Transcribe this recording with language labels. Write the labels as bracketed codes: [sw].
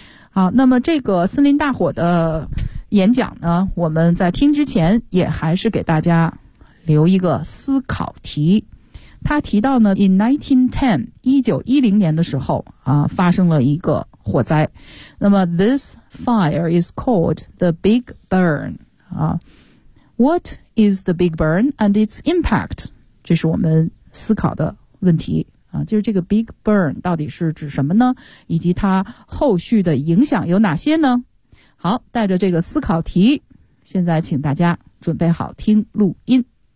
[zh] 好，那么这个森林大火的演讲呢，我们在听之前也还是给大家留一个思考题。他提到呢 1910年的时候啊发生了一个火灾。 [en] 那么 this fire is called the big burn 啊。 What is the big burn and its impact? [zh] 这是我们思考的问题啊，就是这个 big burn 到底是指什么呢，以及它后续的影响有哪些呢？好，带着这个思考题，现在请大家准备好听录音。